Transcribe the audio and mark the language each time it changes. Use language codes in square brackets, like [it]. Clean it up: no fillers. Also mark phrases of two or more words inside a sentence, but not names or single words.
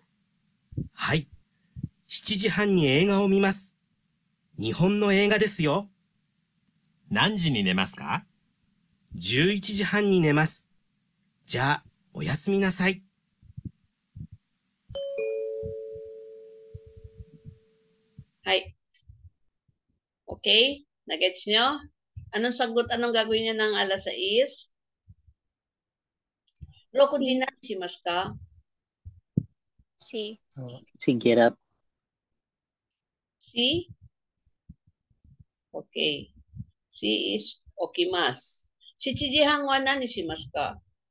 [ja] はい。7時半に映画を見ます。日本の映画ですよ。何時に寝ますか？ 11時半に寝ます。じゃあ、おやすみなさい。う. はい. [tl] Okay? Nagets nyo? Anong sagot? Anong gagawin niya ng alas 6? [ja] 6 時何しますか? C. [tl] Sige rap. C? Okay. [en] C is okimasu. [ja] 7時半は何しますか?